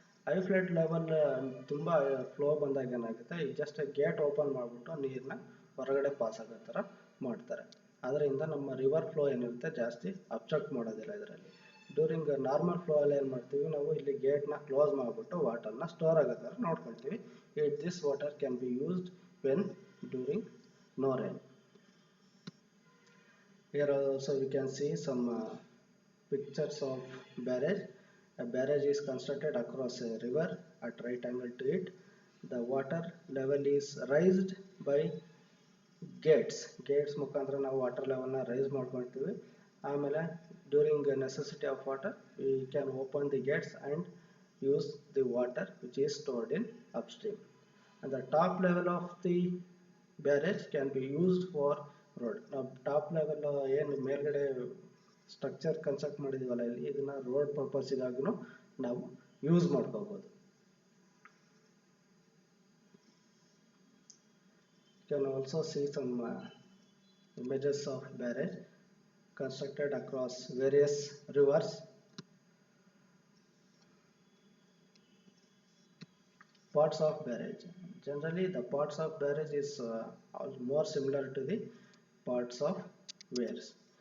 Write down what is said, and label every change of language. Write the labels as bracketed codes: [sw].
[kn] High flood level ತುಂಬ flow ಬಂದಾಗ ಏನಾಗುತ್ತೆ, ಈಗ ಜಸ್ಟ್ ಗೇಟ್ ಓಪನ್ ಮಾಡಿಬಿಟ್ಟು ನೀರನ್ನ ಹೊರಗಡೆ ಪಾಸ್ ಆಗೋ ಥರ ಮಾಡ್ತಾರೆ. ಅದರಿಂದ ನಮ್ಮ ರಿವರ್ ಫ್ಲೋ ಏನಿರುತ್ತೆ ಜಾಸ್ತಿ ಅಬ್ಸ್ಟ್ರಕ್ಟ್ ಮಾಡೋದಿಲ್ಲ. ಇದರಲ್ಲಿ ಡ್ಯೂರಿಂಗ್ ನಾರ್ಮಲ್ ಫ್ಲೋ ಅಲ್ಲಿ ಏನು ಮಾಡ್ತೀವಿ, ನಾವು ಇಲ್ಲಿ ಗೇಟ್ನ ಕ್ಲೋಸ್ ಮಾಡಿಬಿಟ್ಟು ವಾಟರ್ನ ಸ್ಟೋರ್ ಆಗೋ ಥರ ನೋಡ್ಕೊಳ್ತೀವಿ. [en] This water can be used when during no rain. Here also we can see some pictures of barrage. A barrage is constructed across a river at right angle to it. The water level is raised by gates [kn] ಮುಖಾಂತರ ನಾವು water ಲೆವೆಲ್ನ rice ಮಾಡ್ಕೊಳ್ತೀವಿ. [en] ಆಮೇಲೆ during necessity of water we can open the gates and use the water which is stored in upstream. And the top level of the barrage can be used for road. [kn] ನಾವು top level ಏನು ಮೇಲ್ಗಡೆ structure construct ಮಾಡಿದೀವಲ್ಲ ಇಲ್ಲಿ, ಇದನ್ನ road ಪರ್ಪಸ್ಸಿಗಾಗೂ ನಾವು use ಮಾಡ್ಕೋಬಹುದು. [en] You can also see some images of barrage constructed across various rivers. Parts of barrage. Generally, the parts of barrage is more similar to the parts of weirs.